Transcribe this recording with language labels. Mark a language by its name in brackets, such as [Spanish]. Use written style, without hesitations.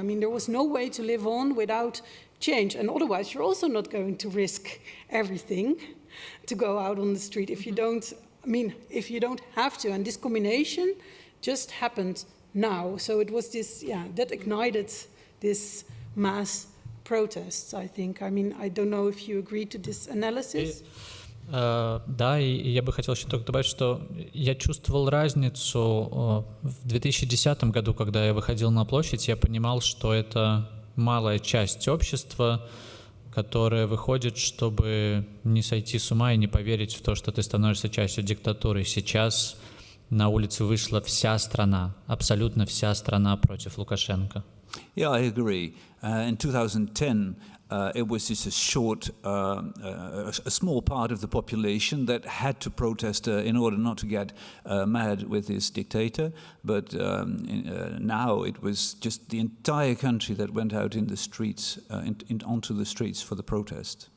[English] I mean, there was no way to live on without change, and otherwise you're also not going to risk everything to go out on the street if you don't, if you don't have to. And this combination just happened now. So it was this, that ignited this mass protests, I think. I mean, I don't know if you agree to this analysis. [Russian] Да, и я бы хотел еще только добавить, что я чувствовал разницу в 2010 году, когда я выходил на площадь, я понимал, что это малая часть общества, которая выходит, чтобы не сойти с ума и не поверить в то, что ты становишься частью диктатуры. Сейчас на улице вышла вся страна, абсолютно вся страна против Лукашенко. [English] Yeah, I agree. In 2010, it was just a small part of the population that had to protest in order not to get mad with this dictator. But now it was just the entire country that went out in the streets, onto the streets for the protest.